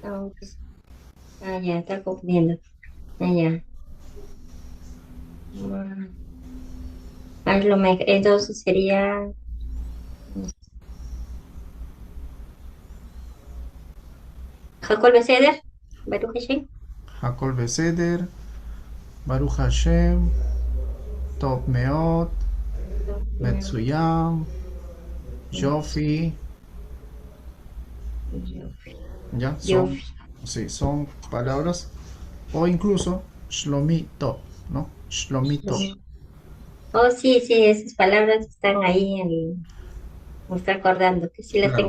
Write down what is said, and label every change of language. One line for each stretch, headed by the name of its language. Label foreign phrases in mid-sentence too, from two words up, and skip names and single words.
Spanish: Ah, ok. Ah, ya, está confundiendo. Ah, ya. Mm, hazlo Meg. Entonces sería
Hebrew: הכל בסדר, ברוך השם. הכל בסדר, ברוך השם, טוב מאוד, מצוין, יופי,
Spanish: ya, Yo, son, sí, son palabras, o incluso Shlomito, ¿no? Shlomito. oh, sí, sí, esas palabras están ahí, me está acordando, que sí las tengo